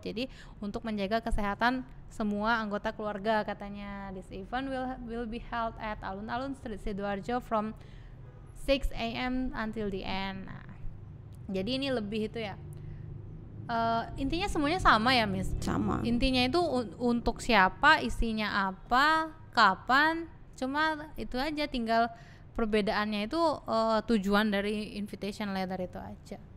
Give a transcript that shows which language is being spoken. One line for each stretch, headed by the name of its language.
Indonesian: Jadi untuk menjaga kesehatan semua anggota keluarga katanya.
English: This event will be held at Alun-Alun Street, Sidoarjo from 6 AM until the end.
Indonesian: Nah, jadi ini lebih itu ya. Intinya semuanya sama ya, Miss? Sama. Intinya itu untuk siapa, isinya apa, kapan. Cuma itu aja, tinggal perbedaannya itu tujuan dari invitation letter itu aja.